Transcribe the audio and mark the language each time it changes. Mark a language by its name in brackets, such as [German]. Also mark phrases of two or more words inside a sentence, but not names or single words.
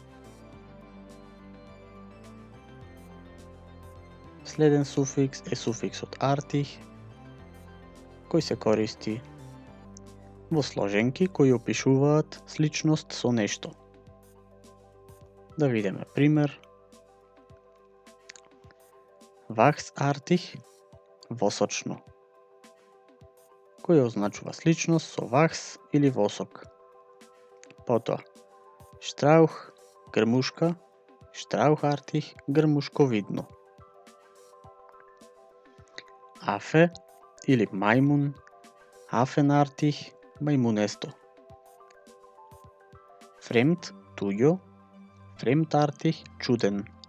[Macedonian] Следен суфикс е суфиксот artig, кој се користи во сложенки кои опишуваат сличност со нешто. Да видиме пример. Wachsartig, восочно, кој означува сличност со вахс или восок. Потоа, Strauch, грмушка, Strauchartig, грмушковидно. Афе или мајмун, Affenartig, мајмунесто. Fremd, туѓо, Fremdartig, чуден.